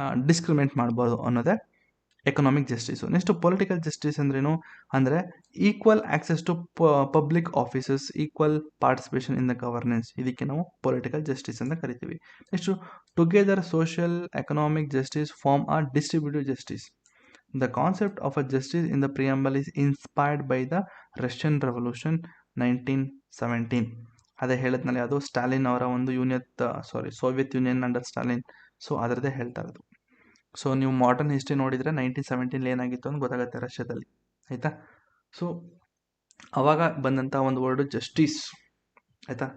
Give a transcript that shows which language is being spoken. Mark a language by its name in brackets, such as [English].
[Kannada] Discriminate ಮಾಡ್ಬೋದು ಅನ್ನೋದೇ economic justice. Next political justice ಅಂದ್ರೇನು ಅಂದರೆ [English] equal access to public offices, equal participation in the governance, [Kannada] ಇದಕ್ಕೆ ನಾವು ಪೊಲಿಟಿಕಲ್ ಜಸ್ಟಿಸ್ ಅಂತ ಕರಿತೀವಿ. [English] Next together social economic justice form ಆ distributive justice. The concept of a justice in the preamble is inspired by the Russian Revolution 1917. [Kannada] ಅದೇ ಹೇಳಿದ್ನಲ್ಲಿ ಅದು ಸ್ಟಾಲಿನ್ ಅವರ ಒಂದು Soviet union under Stalin, so ಅದರದ್ದೇ ಹೇಳ್ತಾ ಇರೋದು. ಸೊ ನೀವು ಮಾಡರ್ನ್ ಹಿಸ್ಟ್ರಿ ನೋಡಿದರೆ 1917 ಏನಾಗಿತ್ತು ಅಂತ ಗೊತ್ತಾಗುತ್ತೆ ರಷ್ಯಾದಲ್ಲಿ, ಆಯಿತಾ. ಸೊ ಅವಾಗ ಬಂದಂಥ ಒಂದು ವರ್ಡು ಜಸ್ಟಿಸ್, ಆಯಿತಾ.